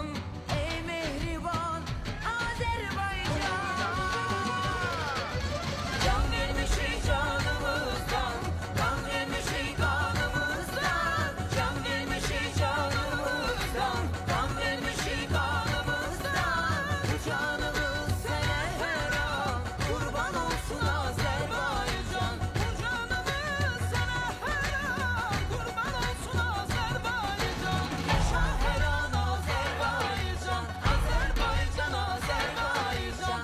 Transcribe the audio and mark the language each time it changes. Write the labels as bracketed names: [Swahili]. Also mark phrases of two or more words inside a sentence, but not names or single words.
[Azerbaijani] ey mehriban Azerbaycan. Can vermişik canımızdan, kan vermişik kanımızdan. Can vermişik canımızdan, kan vermişik kanımızdan. [Turkish] Bu canımız sana her an kurban olsun Azerbaycan. Bu canımız sana her an kurban olsun Azerbaycan. Yaşa her an Azerbaycan, Azerbaycan, Azerbaycan.